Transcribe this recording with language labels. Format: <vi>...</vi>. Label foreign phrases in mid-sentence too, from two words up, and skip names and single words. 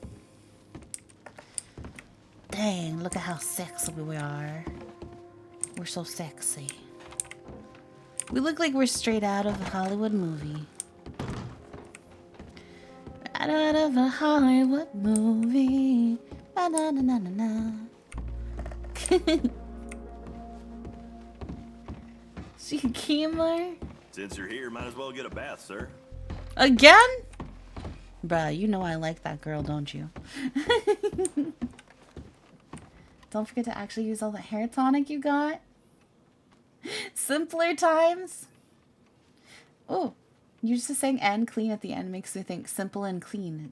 <en>Dang, look at how sexy we are. We're so sexy. We look like we're straight out of a Hollywood movie. Right out of a Hollywood movie. Ba-na-na-na-na-na. Shikimar? Since you're here, might as well get a bath, sir. Again? Bruh, you know I like that girl, don't you? Don't forget to actually use all the hair tonic you got. Simpler times. Oh, you just saying and clean at the end makes me think simple and clean.</en>